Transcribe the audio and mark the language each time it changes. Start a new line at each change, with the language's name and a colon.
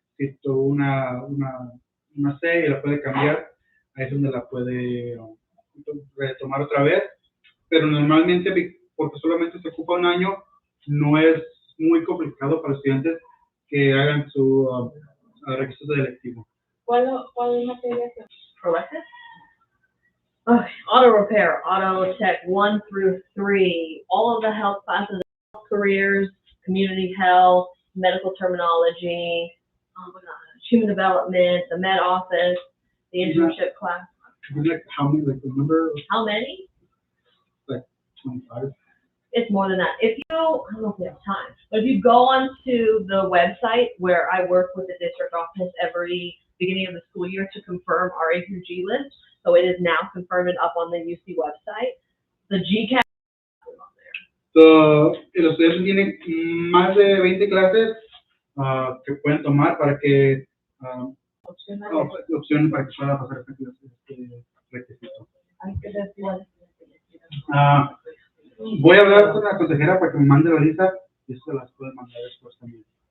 Spanish: Si tuvo una C y la puede cambiar, ahí es donde la puede retomar otra vez. Pero normalmente, porque solamente se ocupa 1 año, no es muy complicado para los estudiantes que hagan su requisito de electivo. ¿Cuál materia es?
English: Elective? Auto repair, auto tech 1 through 3, all of the health classes, health careers, community health, medical terminology, human development, the med office, the internship class. Like how many? Like the number? How many? Like 25. It's more than that. If you, I don't know if we have time, but if you go onto the website where I work with the district office every beginning of the school year to confirm our A through G list, so it is now confirmed and up on the UC website, the GCAT is on there.
Spanish: So, los estudiantes tienen más de 20 clases que pueden tomar para que opciones para que puedan pasar este requisito. Voy a hablar con la consejera para que me mande la lista y eso se las pueden mandar después también.